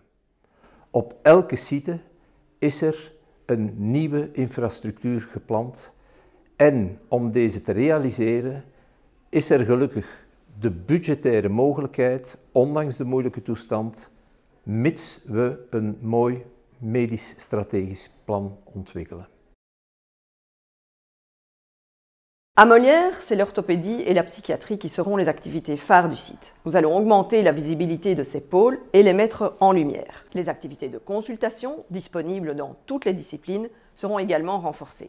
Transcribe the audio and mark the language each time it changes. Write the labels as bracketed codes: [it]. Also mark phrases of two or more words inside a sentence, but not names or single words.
[nl] Op elke site is er een nieuwe infrastructuur gepland en om deze te realiseren is er gelukkig de budgettaire mogelijkheid, ondanks de moeilijke toestand, mits we een mooi medisch stratégisch plan ontwikkelen. [fr] À Molière, c'est l'orthopédie et la psychiatrie qui seront les activités phares du site. Nous allons augmenter la visibilité de ces pôles et les mettre en lumière. Les activités de consultation, disponibles dans toutes les disciplines, seront également renforcées.